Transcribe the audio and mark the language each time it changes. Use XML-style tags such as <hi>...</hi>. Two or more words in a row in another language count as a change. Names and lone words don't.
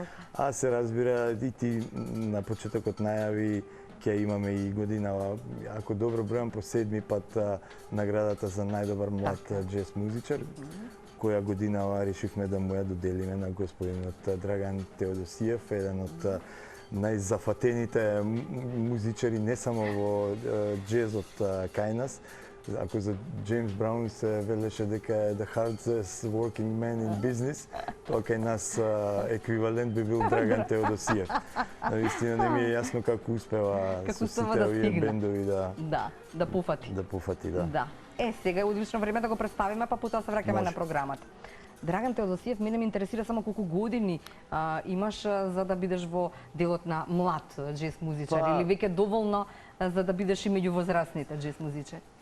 <mk>А се разбира и ти на почетокот најави ќе имаме и годинава, ако добро бројам, по 7-ми пат наградата за најдобар млад джез музичар, која годинава решивме да му ја доделиме на господинот Драган Теодосиев, еден од најзафатените музичари не само во джезот кај нас. Ако за Джеймс Браун се велеше дека е</mk> <en>the hardest working man in business,</en> <mk>тоа кај нас еквивалент би бил Драган Теодосиев. Наистина не ми е јасно како успева со сите овие бендови да пуфати. Да пуфати, да. Сега е одлично време да го представиме, па потоа се враќаме на програмата. Драган Теодосиев, мене ме интересира само колку години имаш за да бидеш во делот на млад джез музичар или веќе доволно за да бидеш и меѓу возрастните джез музичари?</mk>